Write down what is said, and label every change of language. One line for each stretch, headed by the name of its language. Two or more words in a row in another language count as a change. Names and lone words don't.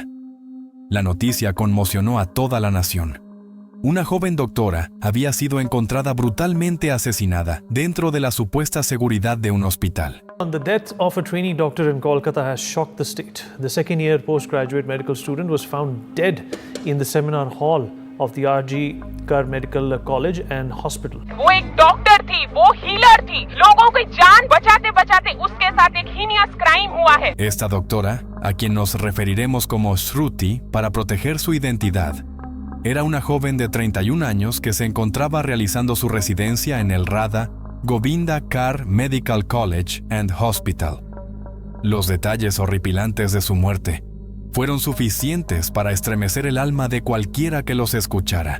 Spanish: La noticia conmocionó a toda la nación. Una joven doctora había sido encontrada brutalmente asesinada dentro de la supuesta seguridad de un hospital.
English: The death of a trainee doctor in Kolkata has shocked the state. The second-year postgraduate medical student was found dead in the seminar hall of the R.G. Kar Medical College and Hospital.
Hindi: वो एक डॉक्टर थी, वो हीलर थी, लोगों की जान बचाते बचाते उसके साथ एक
English: heinous crime
Hindi: हुआ है.
Spanish: Esta doctora, a quien nos referiremos como Shruti para proteger su identidad, era una joven de 31 años que se encontraba realizando su residencia en el Radha Govinda Kar Medical College and Hospital. Los detalles horripilantes de su muerte fueron suficientes para estremecer el alma de cualquiera que los escuchara.